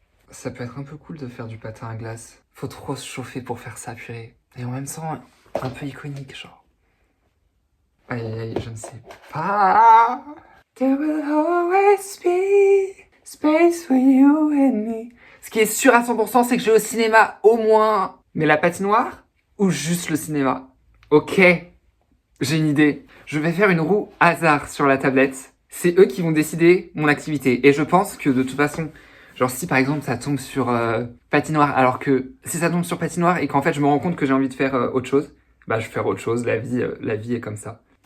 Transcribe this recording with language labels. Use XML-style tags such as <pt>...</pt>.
<fr>Ça peut être un peu cool de faire du patin à glace. Faut trop se chauffer pour faire ça, purée. Et en même temps, un peu iconique, genre. Aïe aïe aïe, je ne sais pas.</fr> <en>There will always be space for you and me.</en> <fr>Ce qui est sûr à 100%, c'est que je vais au cinéma au moins. Mais la patinoire ou juste le cinéma? Ok, j'ai une idée. Je vais faire une roue hasard sur la tablette. C'est eux qui vont décider mon activité. Et je pense que de toute façon, genre si par exemple ça tombe sur patinoire, alors que si ça tombe sur patinoire et qu'en fait je me rends compte que j'ai envie de faire autre chose, je vais faire autre chose. La vie est comme ça.</fr>